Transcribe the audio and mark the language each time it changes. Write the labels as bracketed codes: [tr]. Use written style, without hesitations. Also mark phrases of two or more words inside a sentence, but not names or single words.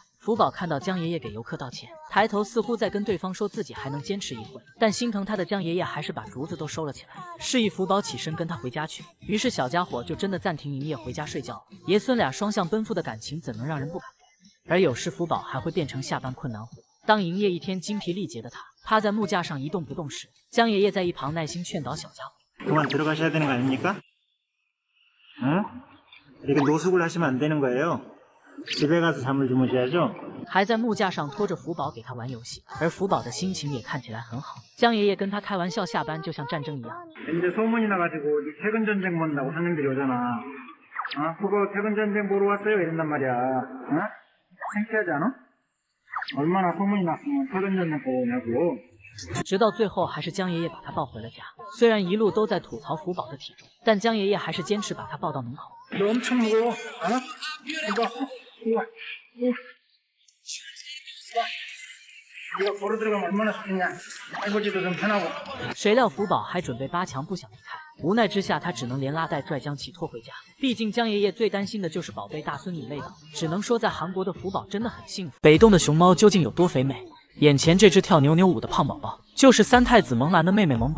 [zh] 福宝看到江爷爷给游客道歉，抬头似乎在跟对方说自己还能坚持一会，但心疼他的江爷爷还是把竹子都收了起来，示意福宝起身跟他回家去。于是小家伙就真的暂停营业回家睡觉。爷孙俩双向奔赴的感情怎能让人不感动？而有时福宝还会变成下班困难户。当营业一天精疲力竭的他趴在木架上一动不动时，江爷爷在一旁耐心劝导小家伙。 [ko] 그만 들어가셔야 되는 거 아닙니까? 응? 이렇게 노숙을 하시면 안 되는 거예요. 집에 가서 잠을 주무셔야죠. [zh] 还在木架上拖着福宝给他玩游戏，而福宝的心情也看起来很好。江爷爷跟他开玩笑，下班就像战争一样。 [ko] 이제 소문이 나가지고 네 퇴근 전쟁 본다고 손님들이 오잖아. 어? 그거 퇴근 전쟁 보러 왔어요 이런단 말이야. 어? 창피하지 않아? 얼마나 소문이 났으면 퇴근 전쟁 보러 오냐고. [zh] 直到最后，还是江爷爷把他抱回了家。虽然一路都在吐槽福宝的体重，但江爷爷还是坚持把他抱到门口。 [ko] 너 엄청 무거워. 어? 이거 보러 들어가면 얼마나 좋겠냐. 해보지도 좀 편하고. [zh] 谁料福宝还准备扒墙不想离开，无奈之下他只能连拉带拽将其拖回家。毕竟江爷爷最担心的就是宝贝大孙女累倒，只能说在韩国的福宝真的很幸福。北洞的熊猫究竟有多肥美？眼前这只跳扭扭舞的胖宝宝，就是三太子萌兰的妹妹萌宝。